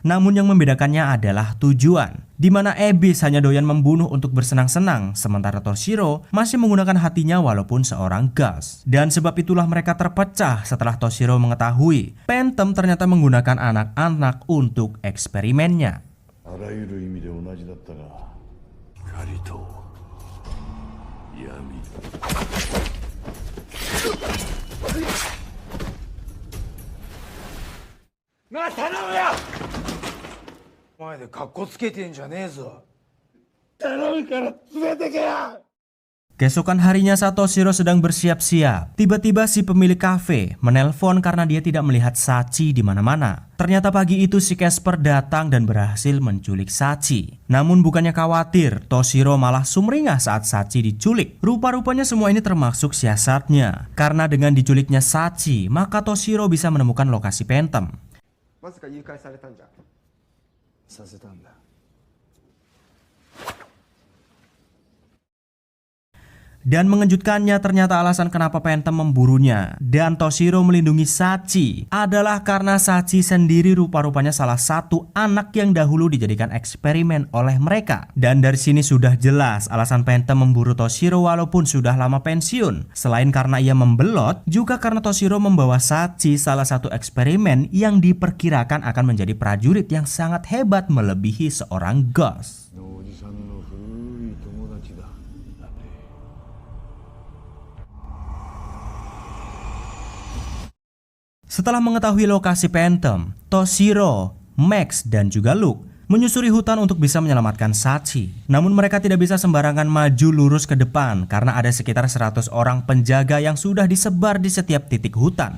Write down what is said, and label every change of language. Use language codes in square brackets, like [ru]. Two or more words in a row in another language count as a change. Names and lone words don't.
[id] Namun yang membedakannya adalah tujuan, di mana Abyss hanya doyan membunuh untuk bersenang-senang, sementara Toshiro masih menggunakan hatinya walaupun seorang Gus. Dan sebab itulah mereka terpecah setelah Toshiro mengetahui Phantom ternyata menggunakan anak-anak untuk eksperimennya. [ja] あらゆる意味で同じだったが光と闇なあ頼むよ前でカッコつけてんじゃねえぞ頼むから連れてけよ [id] Keesokan harinya saat Toshiro sedang bersiap-siap, tiba-tiba si pemilik kafe menelpon karena dia tidak melihat Sachi di mana-mana. Ternyata pagi itu si Casper datang dan berhasil menculik Sachi. Namun bukannya khawatir, Toshiro malah sumringah saat Sachi diculik. Rupa-rupanya semua ini termasuk siasatnya. Karena dengan diculiknya Sachi, maka Toshiro bisa menemukan lokasi Phantom. [ja] まさか誘拐されたんじゃさせたんだ [id] Dan mengejutkannya ternyata alasan kenapa Phantom memburunya dan Toshiro melindungi Sachi adalah karena Sachi sendiri rupa-rupanya salah satu anak yang dahulu dijadikan eksperimen oleh mereka. Dan dari sini sudah jelas alasan Phantom memburu Toshiro walaupun sudah lama pensiun. Selain karena ia membelot, juga karena Toshiro membawa Sachi salah satu eksperimen yang diperkirakan akan menjadi prajurit yang sangat hebat melebihi seorang Gus. [ja] おじさんの古い友達だ [id] Setelah mengetahui lokasi Phantom, Toshiro, Max, dan juga Luke menyusuri hutan untuk bisa menyelamatkan Sachi. Namun mereka tidak bisa sembarangan maju lurus ke depan karena ada sekitar 100 orang penjaga yang sudah disebar di setiap titik hutan.